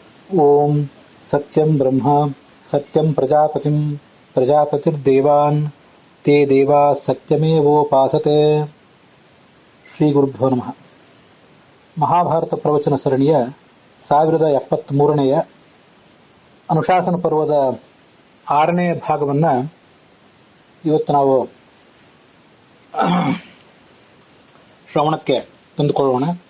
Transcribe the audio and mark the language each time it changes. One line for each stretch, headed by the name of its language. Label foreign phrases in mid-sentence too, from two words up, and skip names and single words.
Sanskrit: ओम सत्यं ब्रह्म सत्यं प्रजापतिं प्रजापतिर्देवान् ते देवा सत्यमेवोपासते. ಶ್ರೀ ಗುರುಭ್ಯೋ ನಮಃ.
Kannada: ಮಹಾಭಾರತ ಪ್ರವಚನ ಸರಣಿಯ 1073ನೆಯ ಅನುಶಾಸನ ಪರ್ವದ 6ನೇ ಭಾಗವನ್ನ ಇವತ್ತು ನಾವು ಶ್ರವಣಕ್ಕೆ ತಂದುಕೊಳ್ಳೋಣ.